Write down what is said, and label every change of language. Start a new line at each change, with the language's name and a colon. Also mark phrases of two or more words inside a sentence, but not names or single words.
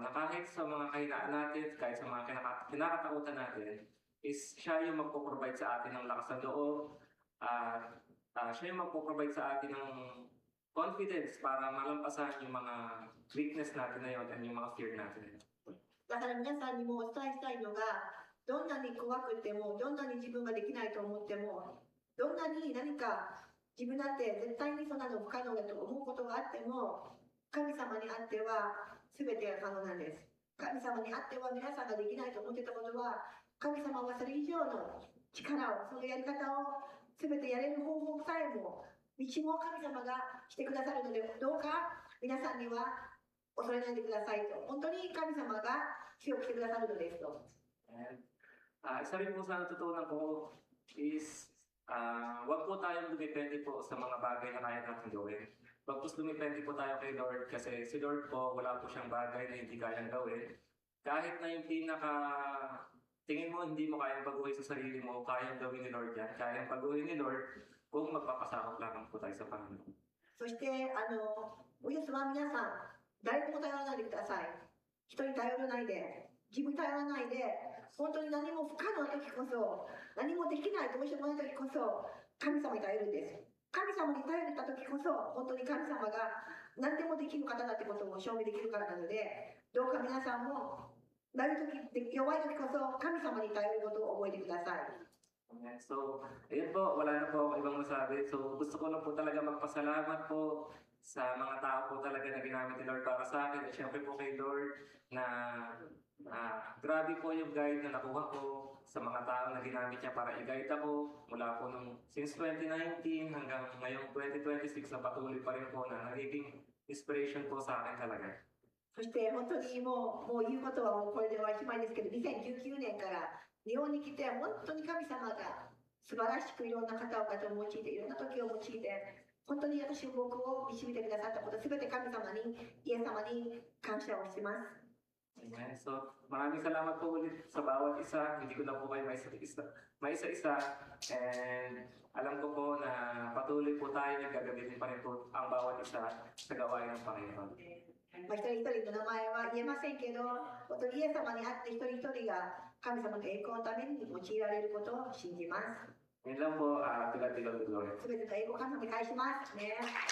Filipino: Na kahit sa mga kahinaan natin, kahit sa mga kinakatakutan natin, is siya yung magpo-provide sa atin ng lakas ng loob at siya yung magpo-provide sa atin ng confidence para malampasan yung mga weakness natin na yun and yung mga fear natin.
Japanese: だから皆さんにもお伝えしたいのが、どんなに怖くても、どんなに自分ができないと思っても、どんなに何か自分だって絶対にそんなの不可能だと思うことがあっても、神様にあっては全てが可能なんです。神様にあっては皆さんができないと思ってたことは、神様はそれ以上の力を、そのやり方を全てやれる方法さえも、道も神様がしてくださるので、どうか皆さんには恐れないでくださいと。本当に神様が強くしてくださるのですと。
Filipino: Isa rin po sa natutunan ko is wag po tayong dumipende po sa mga bagay na kaya natin gawin. Wag po dumipende po tayo kay Lord kasi si Lord po wala po siyang bagay na hindi kayang gawin. Kahit na yung tingin mo hindi mo kayang baguhin sa sarili mo, kayang gawin ni Lord yan. Kayang baguhin ni Lord kung magpapasakot lang po tayo sa Panginoon.
Japanese: そしておイエスは皆さん、誰にも頼らないでください。人に頼らないで、自分に頼らないで、本当に何も不可能な時こそ、何もできないどうしようもない時こそ、神様に頼るんです。神様に頼った時こそ、本当に神様が何でもできる方だってことを証明できるからなので、どうか皆さんもなる時、弱い時こそ神様に頼ることを覚えてください。
Filipino: So, ayun po, wala na po ako ibang masabi. So, gusto ko na po talaga magpasalamat po sa mga tao po talaga na ginamit ni Lord para sa akin. At syempre po kay Lord na grabe po yung guide na nakuha ko sa mga tao na ginamit niya para i-guide ako mula po since 2019 hanggang ngayong 2026 na patuloy pa rin po na nagiging inspiration po sa akin talaga.
Japanese: そして本当にもう言うことはもうこれでおしまいですけど、2019年から日本に来て本当に神様が素晴らしくいろんな方々を用いて、いろんな時を用いて、本当に僕を導いてくださったこと、すべて神様に、イエス様に感謝をしてます。
Filipino: Amen. So, maraming salamat po ulit sa bawat isa. Hindi ko na po kayo maisa-isa. And alam ko po na patuloy po tayo nagagamitin pa rin po ang bawat isa sa gawain ng Panginoon.
Japanese: 一人一人の名前は言えませんけど、本当にイエス様にあって一人一人が神様の栄光のために用いられることを信じます。
Filipino: Yun lang po, tigal-tigal ng glory.
Japanese: すべての栄光を神様に返しますね。